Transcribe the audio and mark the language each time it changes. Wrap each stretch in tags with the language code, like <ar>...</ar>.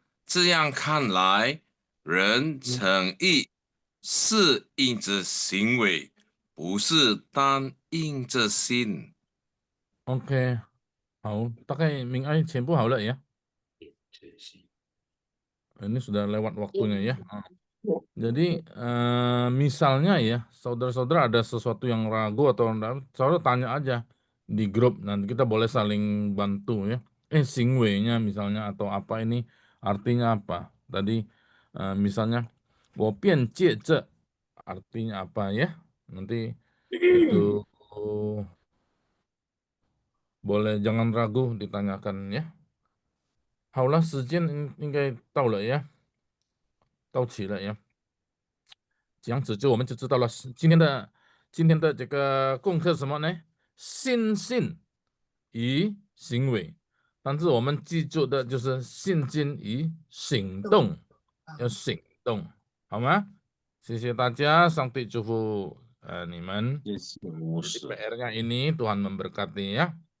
<zh>这样看来，人诚意是因着行为，不是单因着心。 Oke, 好，大概Ming Ai 全部好了ya.</zh> <id>Ini sudah lewat waktunya ya. Jadi misalnya ya, saudara-saudara ada sesuatu yang ragu atau enggak, saudara tanya aja di grup, nanti kita boleh saling bantu ya. 行为nya misalnya atau apa ini artinya apa. Tadi misalnya</id> <zh>我便借着</zh> <id>artinya apa ya. Nanti itu boleh jangan ragu ditanyakan ya.</id> <zh>好了，时间应该到了呀，到齐了呀。这样子我们就知道了今天的这个功课什么呢？信心与行为。但是我们记住的就是信心与行动，要行动，好吗？谢谢大家，上帝祝福你们。</zh> <id>Jadi PR-nya ini Tuhan memberkati ya.</id>